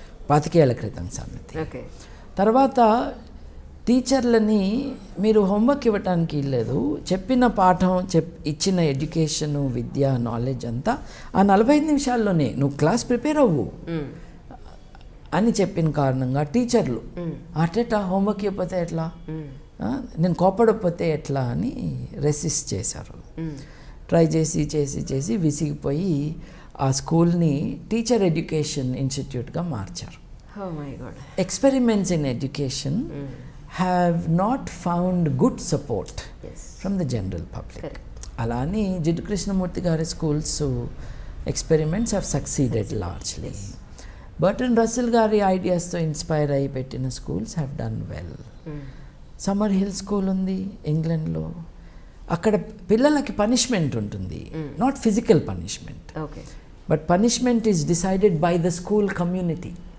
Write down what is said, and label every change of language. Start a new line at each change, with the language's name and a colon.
Telugu: 25 ఏళ్ల క్రితం సంగతి. తర్వాత టీచర్లని మీరు హోంవర్క్ ఇవ్వటానికి లేదు, చెప్పిన పాఠం ఇచ్చిన ఎడ్యుకేషను, విద్య, నాలెడ్జ్ అంతా ఆ 45 నిమిషాల్లోనే నువ్వు క్లాస్ ప్రిపేర్ అవ్వు అని చెప్పిన కారణంగా టీచర్లు అటెటా హోంవర్క్ ఇవ్వకపోతే ఎట్లా, నేను కోపడకపోతే ఎట్లా అని రెసిస్ట్ చేశారు. ట్రై చేసి చేసి చేసి విసిగిపోయి ఆ స్కూల్ని టీచర్ ఎడ్యుకేషన్ ఇన్స్టిట్యూట్గా మార్చారు. Experiments in education
English: have not found good support from the general public.
Telugu: అలానే జిడ్డు కృష్ణమూర్తి గారి schools experiments have succeeded largely. Burton Russell గారి ఐడియాస్తో ఇన్స్పైర్ అయ్యి పెట్టిన schools have done well. Summer hill school ఉంది ఇంగ్లాండ్లో, అక్కడ పిల్లలకి పనిష్మెంట్ ఉంటుంది, not physical punishment, but punishment is decided by the school community.